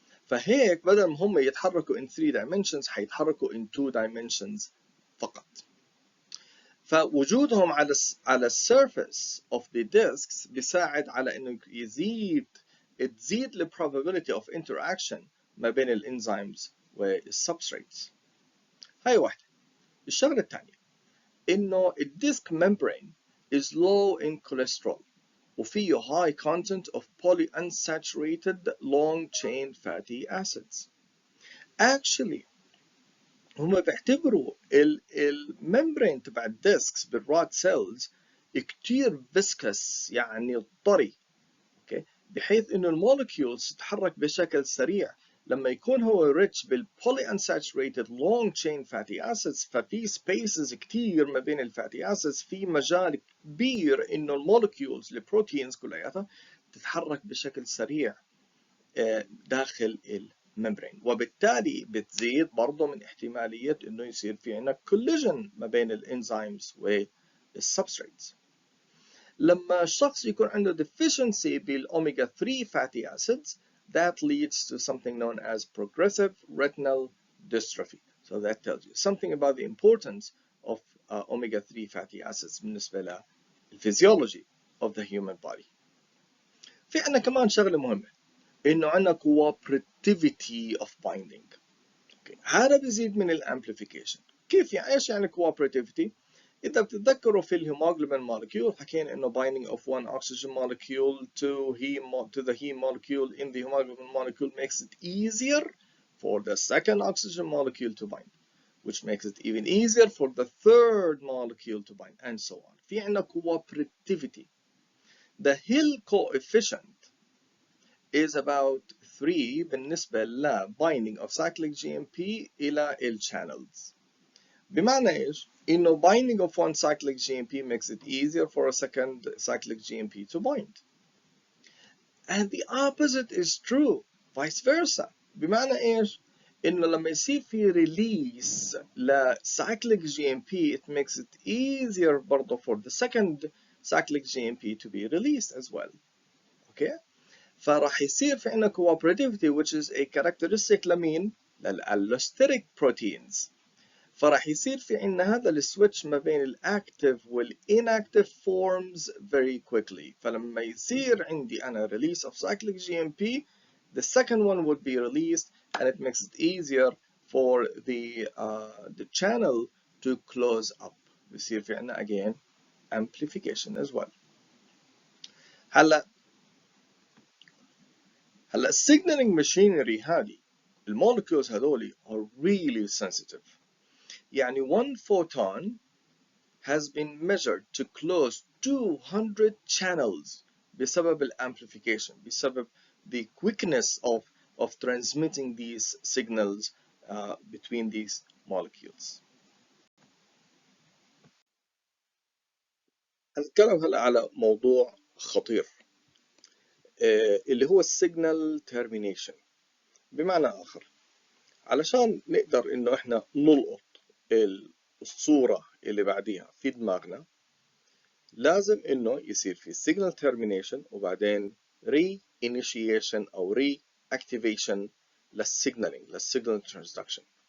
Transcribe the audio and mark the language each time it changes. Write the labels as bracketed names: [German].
[Arabic] فهيك بدل ما هم يتحركوا [English] in 3 dimensions [Arabic] حيتحركوا [English] in 2 dimensions [Arabic] فقط. فوجودهم على السيرفيس of the disks بيساعد على انه تزيد ال probability of interaction ما بين الانزيمز والسبستريتس. هاي واحدة. الشغلة الثانية انه الديسك [English] membrane is low in cholesterol [Arabic] وفيه [English] high content of polyunsaturated long chain fatty acids. [Arabic] Actually هم بيعتبروا الممبرين تبع الديسكس بالراد سيلز كتير فيسكس، يعني طري، اوكي، بحيث انه المولكيولز تتحرك بشكل سريع. لما يكون هو rich بالبولي unsaturated long chain fatty acids ففي سبيسز كتير ما بين الفاتي acids، في مجال كبير انه المولكيولز البروتينز كلياتها تتحرك بشكل سريع داخل الممبرين، وبالتالي بتزيد برضه من احتمالية انه يصير في عندنا collision ما بين الانزيمز والسبستريتس. لما الشخص يكون عنده [English] deficiency بالأوميجا 3 fatty acids that leads to something known as progressive retinal dystrophy. So that tells you something about the importance of omega 3 fatty acids [Arabic] بالنسبة للفيزيولوجي [English] of the human body. [Arabic] في عندنا كمان شغلة مهمة إنه عندنا cooperativity of binding. [English] Okay. [Arabic] هذا بيزيد من الامبليفيكيشن. كيف يعني؟ إيش يعني [English] cooperativity؟ [Arabic] إذا بتتذكروا في الهيموجلوبين [English] molecule [Arabic] حكينا إنه [English] binding of one oxygen molecule to the heme molecule in the hemoglobin molecule makes it easier for the second oxygen molecule to bind, which makes it even easier for the third molecule to bind, and so on. [Arabic] في عندنا cooperativity. [English] The Hill coefficient is about 3 [Arabic] بالنسبة ل [English] binding of cyclic GMP [Arabic] إلى ال [English] channels. [Arabic] بمعنى إيش؟ إنه [English] binding of one cyclic GMP makes it easier for a second cyclic GMP to bind. And the opposite is true, vice versa. [Arabic] بمعنى إيش؟ إنه لما يصير في [English] release ل cyclic GMP it makes it easier [Arabic] برضه [English] for the second cyclic GMP to be released as well. Okay? [Arabic] فراح يصير في عندنا cooperativity [English] which is a characteristic [Arabic] لمين؟ للallosteric proteins. فراح يصير في عندنا هذا السويتش ما بين الاكتف والinactive forms [English] very quickly. [Arabic] فلما يصير عندي أنا [English] release of cyclic GMP, the second one would be released and it makes it easier for the channel to close up. [Arabic] بيصير في عندنا [English] again amplification as well. [Arabic] هلا signaling machinery هذه المولكيولز هذولي [English] are really sensitive. [Arabic] يعني one photon has been measured to close 200 channels بسبب الامplification، بسبب the quickness of transmitting these signals between these molecules. هنتكلم هلا على موضوع خطير اللي هو السيجنال termination. بمعنى آخر علشان نقدر إنه إحنا نلقط الصورة اللي بعديها في دماغنا لازم إنه يصير في signal termination وبعدين re-initiation أو re-activation للsignal transduction.